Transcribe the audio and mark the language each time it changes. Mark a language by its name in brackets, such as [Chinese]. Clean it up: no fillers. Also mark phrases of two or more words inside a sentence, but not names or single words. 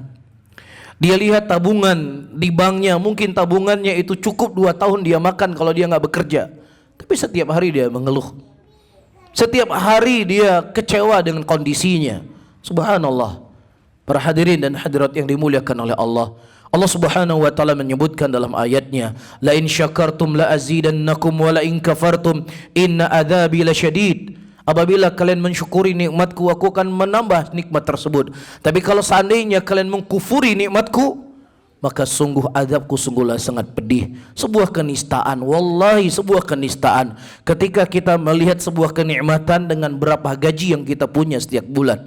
[Indonesian] Dia lihat tabungan di banknya, mungkin tabungannya itu cukup 2 tahun dia makan kalau dia nggak bekerja. Tapi setiap hari dia mengeluh. Setiap hari dia kecewa dengan kondisinya. Subhanallah. Para hadirin dan hadirat yang dimuliakan oleh Allah, Allah [Arabic] سبحانه وتعالى [Indonesian] menyebutkan dalam ayatnya, [Arabic] لئن شكرتم لأزيدنكم ولئن كفرتم إن عذابي لشديد. [Indonesian] Apabila kalian mensyukuri nikmatku, aku akan menambah nikmat tersebut. Tapi kalau seandainya kalian mengkufuri nikmatku, maka sungguh azabku sungguhlah sangat pedih. Sebuah kenistaan, wallahi sebuah kenistaan ketika kita melihat sebuah kenikmatan dengan berapa gaji yang kita punya setiap bulan.